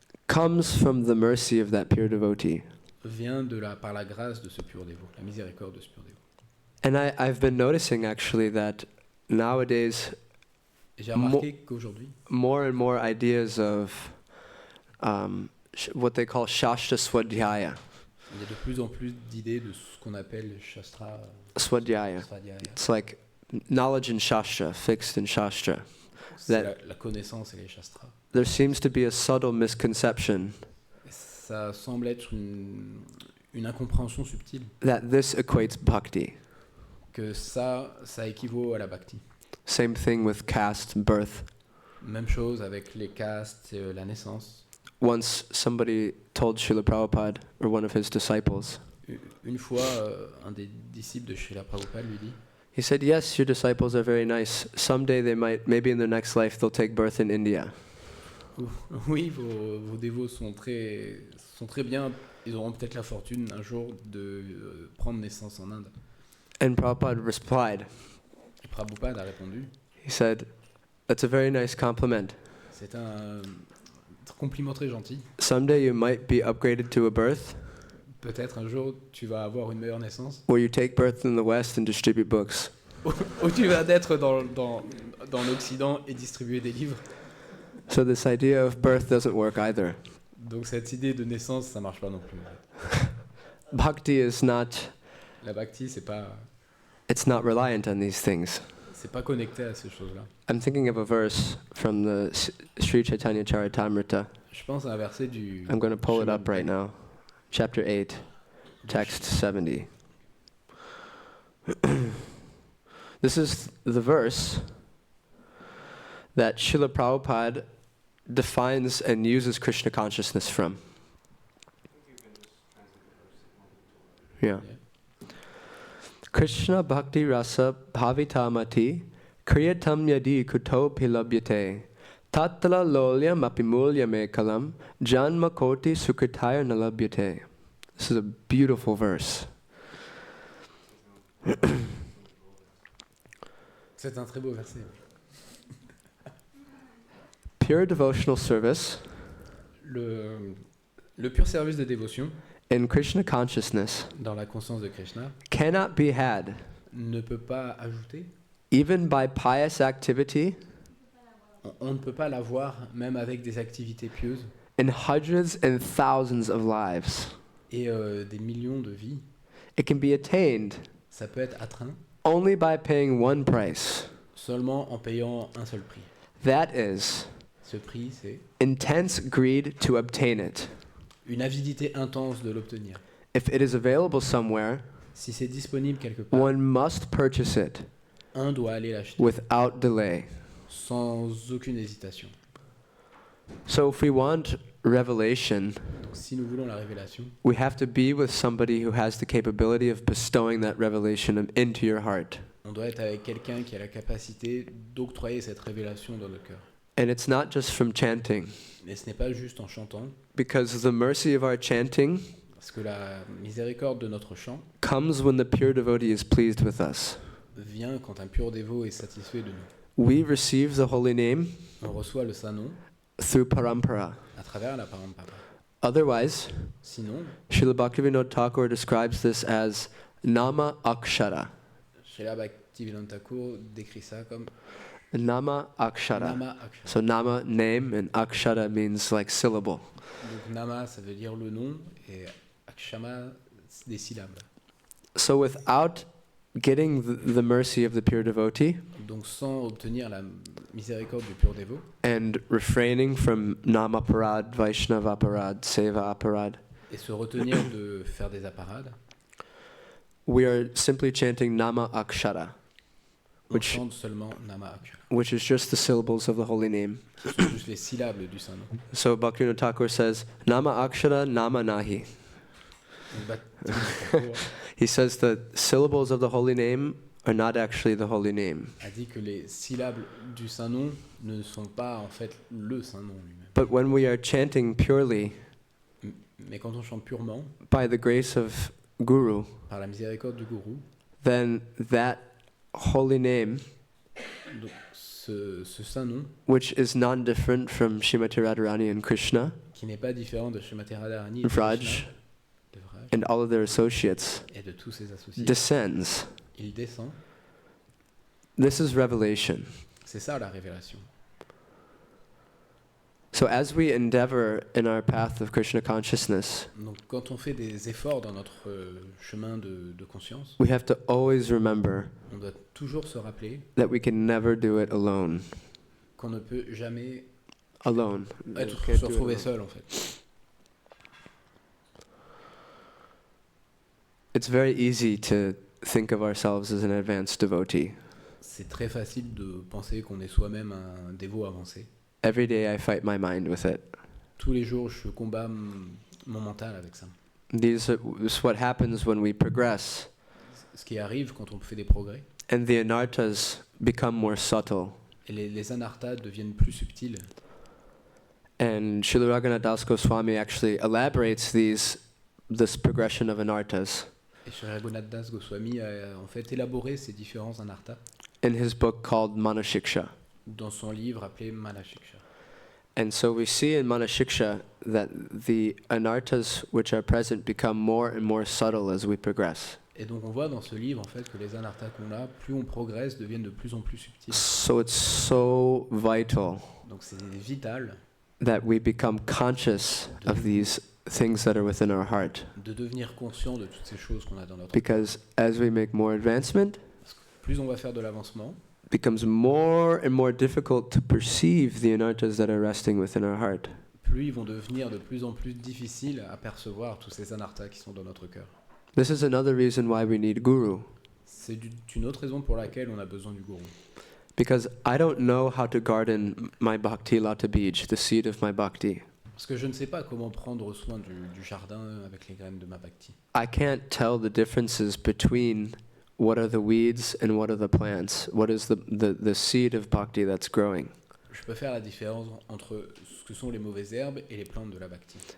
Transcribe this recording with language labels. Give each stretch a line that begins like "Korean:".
English: comes from the mercy of that pure devotee.
French: vient par la grâce de ce pur dévot, la miséricorde de ce pur dévot.
English: And I've been noticing actually that nowadays
French: Et j'ai remarqué qu'aujourd'hui,
English: more and more ideas of what they call Shastra Swadhyaya.
French: il y a de plus en plus d'idées de ce qu'on appelle Shastra Swadhyaya. Svadhyaya.
English: It's like knowledge in Shastra, fixed in Shastra.
French: C'est
English: That-
French: la connaissance et les Shastras.
English: There seems to be a subtle misconception
French: Et ça semble être une incompréhension subtile,
English: that this equates bhakti.
French: que ça équivaut à la bhakti.
English: Same thing with caste, birth.
French: Même chose avec les castes, la naissance.
English: Once somebody told Srila Prabhupada, or one of his disciples,
French: Une fois, un des disciples de Srila Prabhupada lui dit,
English: he said, yes, your disciples are very nice. Someday they might, maybe in their next life, they'll take birth in India.
French: oui, vos dévots sont très bien, ils auront peut-être la fortune un jour de prendre naissance en Inde.
English: And Prabhupada replied,
French: Et Prabhupada a répondu,
English: he said, that's a very nice compliment.
French: c'est un compliment très gentil.
English: Someday you might be upgraded to a birth
French: Peut-être un jour tu vas avoir une meilleure naissance,
English: where you take birth in the West and distribute books.
French: où tu vas naître dans l'Occident et distribuer des livres.
English: So this idea of birth doesn't work either.
French: Donc cette idée de naissance, ça marche pas non plus.
English: Bhakti is not,
French: La bhakti, c'est pas
English: it's not reliant on these things.
French: C'est pas connecté à ces choses-là.
English: I'm thinking of a verse from the Sri Chaitanya Charitamrita.
French: Je pense à un verset du...
English: I'm going to pull it
French: Chemin
English: up
French: de
English: right
French: paix.
English: now. Chapter 8, text 70. This is the verse that Srila Prabhupada defines and uses Krishna consciousness from. Yeah.
Sanskrit: Krishna bhakti rasa bhavitamati kriyatam yadi kuto pilabhyate tattala lolyam apimulyam ekalam janma koti sukritaya nalabhyate.
English: This is a beautiful verse.
French: C'est un très beau verset.
English: Pure devotional service
French: Le pur service de dévotion
English: in Krishna consciousness
French: dans la conscience de Krishna
English: cannot be had
French: ne peut pas ajouter,
English: even by pious activity
French: on ne peut pas l'avoir même avec des activités pieuses
English: in hundreds and thousands of lives.
French: et des millions de vies.
English: It can be attained
French: Ça peut être atteint
English: only by paying one price.
French: seulement en payant un seul prix.
English: That is
French: Ce prix, c'est
English: intense greed to obtain it.
French: une avidité intense de l'obtenir.
English: If it is available somewhere,
French: Si c'est disponible quelque part,
English: one must purchase it
French: un doit aller l'acheter
English: without delay.
French: sans aucune hésitation.
English: So if we want revelation,
French: Donc si nous voulons la révélation,
English: we have to be with somebody who has the capability of bestowing that revelation into your heart.
French: on doit être avec quelqu'un qui a la capacité d'octroyer cette révélation dans notre cœur.
English: And it's not just from chanting,
French: Mais ce n'est pas juste en chantant,
English: because the mercy of our chanting
French: parce que la miséricorde de notre chant
English: comes when the pure devotee is pleased with us.
French: vient quand un pur dévot est satisfait de nous.
English: We receive the holy name
French: On reçoit le saint nom
English: through parampara.
French: à travers la parampara.
English: Otherwise,
French: Sinon,
English: Srila Bhaktivinoda Thakur describes this as nama akshara.
French: Srila Bhaktivedanta Thakur décrit ça comme
English: Nama akshara.
French: Nama Akshara.
English: So nama, name, and akshara means like syllable.
French: Donc Nama, ça veut dire le nom, et Akshama, c'est des syllabes.
English: So without getting the mercy of the pure devotee
French: Donc sans obtenir la miséricorde du pur dévot,
English: and refraining from namaparad, vaishnavaparad, seva aparad,
French: et se retenir de faire des apparades,
English: we are simply chanting nama akshara,
French: on
English: Which-
French: chante seulement Nama Akshara.
English: which is just the syllables of the holy name.
French: Ce sont juste les syllabes du saint nom.
English: So Bhaktivinoda Thakur says,
Sanskrit: nama akshara, nama nahi.
French: Donc, Bhaktivedanta Thakur
English: He says the syllables of the holy name are not actually the holy name.
French: a dit que les syllabes du saint nom ne sont pas en fait le saint nom lui-même.
English: But when we are chanting purely
French: Mais quand on chante purement,
English: by the grace of Guru,
French: par la miséricorde du gourou,
English: then that holy name,
French: donc ce saint nom,
English: which is non-different from Srimati Radharani and Krishna,
French: qui n'est pas différent de Srimati Radharani et de Vraj, Krishna, de Vraj,
English: and all of their associates,
French: et de tous ses associés,
English: descends.
French: il descend.
English: This is revelation.
French: C'est ça la révélation.
English: So as we endeavor in our path of Krishna consciousness,
French: Donc quand on fait des efforts dans notre chemin de conscience,
English: we have to always remember
French: on doit toujours se rappeler
English: that we can never do it alone.
French: qu'on ne peut jamais
English: Alone.
French: se retrouver seul en fait.
English: It's very easy to think of ourselves as an advanced devotee.
French: C'est très facile de penser qu'on est soi-même un dévot avancé.
English: Every day I fight my mind with it.
French: Tous les jours, je combats mon mental avec ça.
English: This is what happens when we progress,
French: Ce qui arrive quand on fait des progrès,
English: and the anartas become more subtle.
French: et les anarthas deviennent plus subtils.
English: And Srila Raghunath Das Goswami actually elaborates this progression of anartas
French: Et Sri Raghunath Das Goswami a en fait élaboré ces différents anarthas
English: in his book called Manashiksha.
French: dans son livre appelé Manashiksha.
English: And so we see in Manashiksha that the anartas which are present become more and more subtle as we progress.
French: Et donc on voit dans ce livre en fait que les anarthas qu'on a, plus on progresse, deviennent de plus en plus subtils.
English: So it's so vital
French: Donc c'est vital
English: that we become conscious of these things that are within our heart.
French: de devenir conscient de toutes ces choses qu'on a dans notre cœur.
English: Because as we make more advancement,
French: Plus on va faire de l'avancement,
English: becomes more and more difficult to perceive the anarthas that are resting within our heart.
French: plus ils vont devenir de plus en plus difficiles à percevoir tous ces anarthas qui sont dans notre cœur.
English: This is another reason why we need guru.
French: C'est une autre raison pour laquelle on a besoin du gourou.
English: Because I don't know how to garden my bhakti lata bij, the seed of my bhakti.
French: Parce que je ne sais pas comment prendre soin du jardin avec les graines de ma bhakti.
English: I can't tell the differences between what are the weeds and what are the plants. What is the seed of bhakti that's growing.
French: Je peux faire la différence entre ce que sont les mauvaises herbes et les plantes de la bhakti.